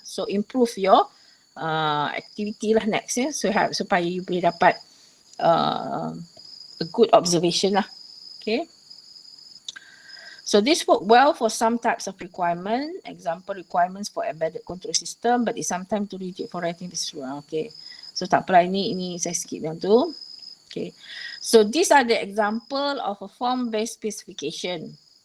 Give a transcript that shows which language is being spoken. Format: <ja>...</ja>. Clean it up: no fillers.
<en>So improve your activity lah next</en> <ms>supaya</ms> <en>you</en> <ms>boleh dapat</ms> <en>a good observation lah. Okay. So this work well for some types of requirement. Example requirements for embedded control system, but it's sometimes too rigid for writing this through. Okay. So</en> <ms>tak apalah, ini saya skip yang tu. Okay.</ms> <en>So these are the example of a form-based specification.</en>